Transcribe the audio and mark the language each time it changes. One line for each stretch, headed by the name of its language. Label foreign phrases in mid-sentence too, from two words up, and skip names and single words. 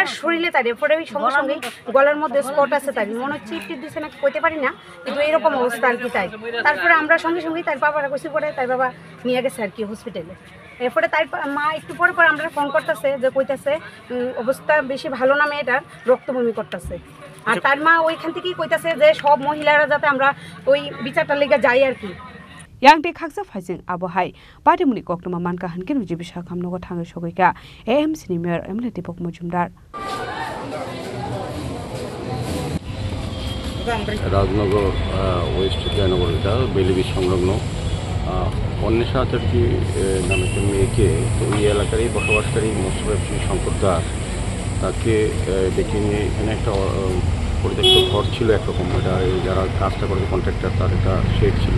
Bangla: শরীরে তাই পরে ওই সঙ্গে সঙ্গে গলার মধ্যে স্পট আছে তাই মনে হচ্ছে টিপ দিচ্ছে না কইতে পারি না কিন্তু এরকম অবস্থা আর কি তাই তারপরে আমরা সঙ্গে সঙ্গেই তার বাবারা কইছি পরে তার বাবা নিয়ে গেছে আর কি হসপিটালে এরপরে তার মা একটু পরে পরে আমরা ফোন করতেছে যে কইতেছে অবস্থা বেশি ভালো না মেয়েটার রক্তবমি করতেছে আর তার মা ওইখান থেকেই কইতেছে যে সব মহিলারা যাতে আমরা ওই বিচারটার লেগে যাই আর কি
Kok Borok: yang de khaksa phajing abohai Patimuni koktuma manka hankin uji bishakham nogo thangai sogoika AMC ni mayor Emily Dipok Mujumdar
Bangla: রাজনগর ওয়েস্ট জয়নগর এটা বেলিবি সংলগ্ন অন্বেষা আচার্যী নামে একটা মেয়েকে তো ওই এলাকারই বসবাসকারী মৎস্যব্যবসায়ী শঙ্কর দাস তাকে ডেকে নিয়ে এখানে একটা পরিত্যক্ত ঘর ছিল একরকম এটা যারা কাজটা করে কন্ট্রাক্টর তার একটা শেড ছিল